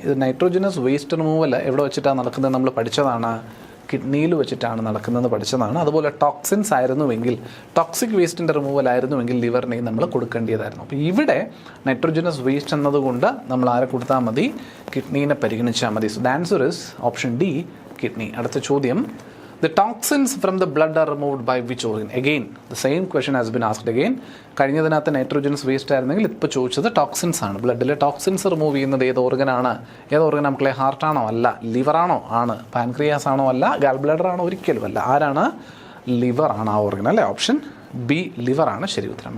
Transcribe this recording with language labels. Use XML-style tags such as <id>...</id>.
<ml>ഇത് nitrogenase waste removal എവിടെ വെച്ചിട്ടാണ് നടക്കുന്നത് നമ്മൾ പഠിച്ചതാണ്, കിഡ്നിയിൽ വെച്ചിട്ടാണ് നടക്കുന്നത് പഠിച്ചതാണ്. അതുപോലെ ടോക്സിൻസ് ആയിരുന്നുവെങ്കിൽ, ടോക്സിക് വേസ്റ്റിൻ്റെ റിമൂവൽ ആയിരുന്നുവെങ്കിൽ ലിവറിനെയും നമ്മൾ കൊടുക്കേണ്ടതായിരുന്നു. അപ്പോൾ ഇവിടെ നൈട്രോജനസ് വേസ്റ്റ് എന്നതുകൊണ്ട് നമ്മൾ ആരെ കൊടുത്താൽ മതി? കിഡ്നീനെ പരിഗണിച്ചാൽ മതി.</ml> <en>So the answer is option D, kidney.</en> <ml>അടുത്ത ചോദ്യം,</ml> <en>the toxins from the blood are removed by which organ? Again the same question has been asked again.</en> <ml>കഴിഞ്ഞതിനകത്ത് nitrogenase waste ആയിരുന്നെങ്കിൽ ഇപ്പോൾ ചോദിച്ചത് ടോക്സിൻസ് ആണ്. ബ്ലഡിലെ ടോക്സിൻസ് റിമൂവ് ചെയ്യുന്നത് ഏത് ഓർഗനാണ്? ഏത് ഓർഗൻ മക്കളെ? ഹാർട്ടാണോ? അല്ല. ലിവറാണോ? ആണ്. പാൻക്രിയാസ് ആണോ? അല്ല. ഗാൾ ബ്ലാഡർ ആണോ? ഒരിക്കലും അല്ല. ആരാണ്? ലിവർ ആണ് ആ ഓർഗൻ അല്ലേ. ഓപ്ഷൻ ബി, ലിവർ ആണ് ശരി ഉത്തരം.</ml>